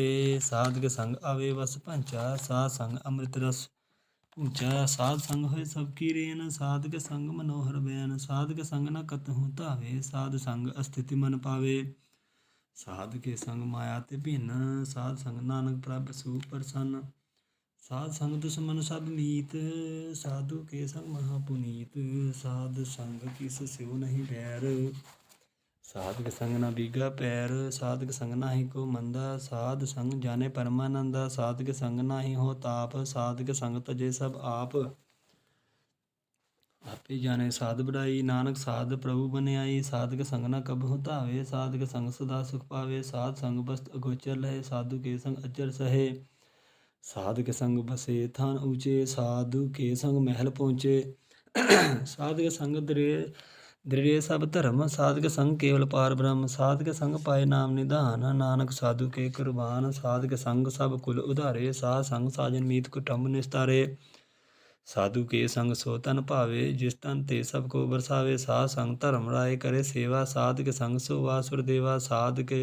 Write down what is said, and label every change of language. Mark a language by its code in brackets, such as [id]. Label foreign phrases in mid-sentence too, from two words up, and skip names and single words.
[hi] साध के संग आवे वस पंचा, साध संग अमृत रस ऊंचा। साध संग होए सबकी रेन, साध के संग मनोहर बैन। साध के संग न कतहु धावे, साध संग अस्थिति मन पावे। साध के संग माया ते भिन्न, साध संग नानक प्रभ सु प्रसन्न। साध संग दुश्मन सब मीत, साधु के संग महापुनीत। साध संग किस स्यो नहीं बैर, साध के संग न बीगा पैर। साध के संग नाही को मंदा, साध संग जाने परमानंदा। साध के संग नाही हो ताप, साध के संग तजे सब आप। आपे जाने साध बढ़ाई, नानक साध प्रभु बन आई। साध के संग न कबहु धावे, साध के संग सदा सुख पावे। साध संग बस्त अगोचर लहे, साधु के संग अजर सहे। साध के संग बसे थान ऊंचे, साधु के संग महल पहुँचे। [pa] ਸਾਧਕ ਸੰਗ ਦ੍ਰਿੜੇ ਸਭ ਧਰਮ, ਸਾਧਕ ਸੰਗ ਕੇਵਲ ਪਾਰ ਬ੍ਰਹਮ, ਸਾਧਕ ਸੰਗ ਪਾਏ ਨਾਮ ਨਿਧਾਨ, ਨਾਨਕ ਸਾਧੂ ਕੇ ਕੁਰਬਾਨ, ਸਾਧਕ ਸੰਗ ਸਭ ਕੁਲ ਉਧਾਰੇ, ਸਾਧ ਸੰਗ ਸਾਜਨ ਮੀਤ ਕੁਟੰਬ ਨਿਸਤਾਰੇ, ਸਾਧੂ ਕੇ ਸੰਗ ਸੋ ਤਨ ਭਾਵੇ, ਜਿਸ ਤਨ ਤੇ ਸਭ ਕੋ ਬਰਸਾਵੇ, ਸਾਧ ਸੰਗ ਧਰਮ ਰਾਏ ਕਰੇ ਸੇਵਾ, ਸਾਧਕ ਸੰਗ ਸੋ ਵਾਸੁਰ ਦੇਵਾ, ਸਾਧੂ